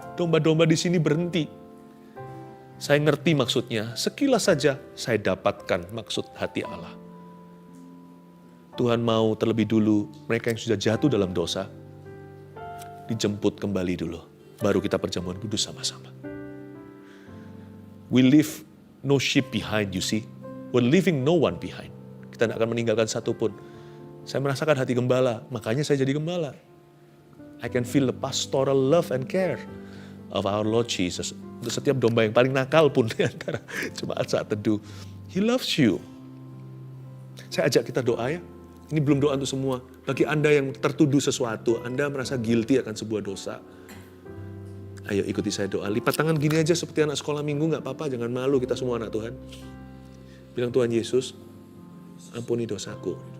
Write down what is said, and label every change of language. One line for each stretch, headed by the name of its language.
Indonesian: Domba-domba di sini berhenti. Saya ngerti maksudnya, sekilas saja saya dapatkan maksud hati Allah. Tuhan mau terlebih dulu mereka yang sudah jatuh dalam dosa dijemput kembali dulu. Baru kita perjamuan kudus sama-sama.
English: We leave no sheep behind, you see. We're leaving no one behind.
Indonesian: Kita tidak akan meninggalkan satupun. Saya merasakan hati gembala, makanya saya jadi gembala.
English: I can feel the pastoral love and care of our Lord Jesus.
Indonesian: Untuk setiap domba yang paling nakal pun di antara jemaat saat teduh.
English: He loves you.
Indonesian: Saya ajak kita doa ya. Ini belum doa untuk semua. Bagi Anda yang tertuduh sesuatu, Anda merasa guilty akan sebuah dosa. Ayo ikuti saya doa. Lipat tangan gini aja seperti anak sekolah minggu, gak apa-apa. Jangan malu, kita semua anak Tuhan. Bilang, Tuhan Yesus, Ampuni dosaku.